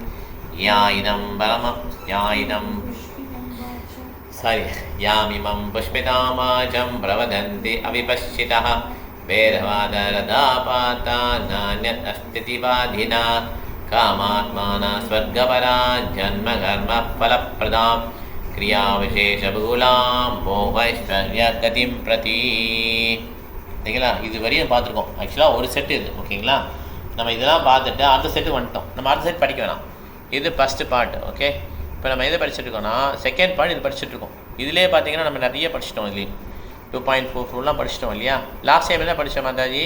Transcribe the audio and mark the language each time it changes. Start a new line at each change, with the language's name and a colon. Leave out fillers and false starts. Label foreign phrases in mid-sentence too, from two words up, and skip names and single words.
Sanskrit: यामिमं पुष्पितामाजं प्रवदन्ति अविपश्चितः वेदवादरदापाता नान्यत् अस्तीति बाधिना कामात्माना स्वर्गपरा जन्मकर्मफलप्रदां क्रियाविशेषबहुलां भोगैश्वर्यगतिं प्रति
Tamil: சரிங்களா? இது வரையும் பார்த்துருக்கோம். ஆக்சுவலாக ஒரு செட்டு இது, ஓகேங்களா? நம்ம இதெல்லாம் பார்த்துட்டு அடுத்த செட்டு வந்துட்டோம். நம்ம அடுத்த செட் படிக்க வேணாம். இது
English: first part.
Tamil: ஓகே, இப்போ நம்ம எதை படிச்சுட்டு இருக்கோம்னா
English: second part
Tamil: இது படிச்சுட்டு இருக்கோம். இதிலே பார்த்தீங்கன்னா நம்ம நிறைய படிச்சிட்டோம். இதுலேயே 2.44 படிச்சிட்டோம் இல்லையா?
English: last time
Tamil: என்ன படித்தோம் மாதாஜி?